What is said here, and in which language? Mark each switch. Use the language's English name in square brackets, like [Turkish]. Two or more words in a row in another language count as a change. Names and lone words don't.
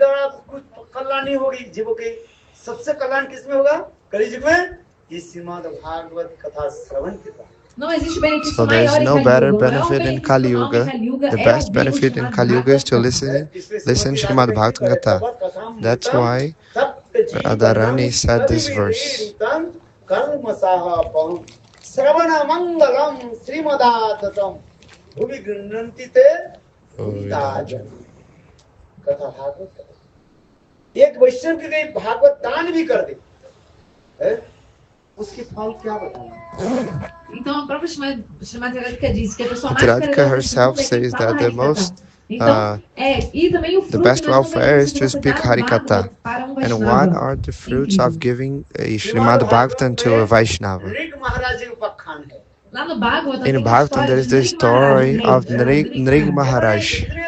[English] So there is no better benefit in Kali Yuga. The best benefit in Kali Yuga is to listen Srimad Bhagavatam Katha. That's why Radharani said this verse. [Hindi] एक वैष्णव की गई भागवत दान भी कर दे, उसके फल क्या बताएं? [Portuguese] Então a própria Srimati Radhika diz que a pessoa mais [English] Radhika herself says that the best welfare is to speak Harikatha. And what are the fruits of giving a Srimad Bhagavatam to a Vaishnava? In Bhagavatam there is the story of Nrig Maharaj.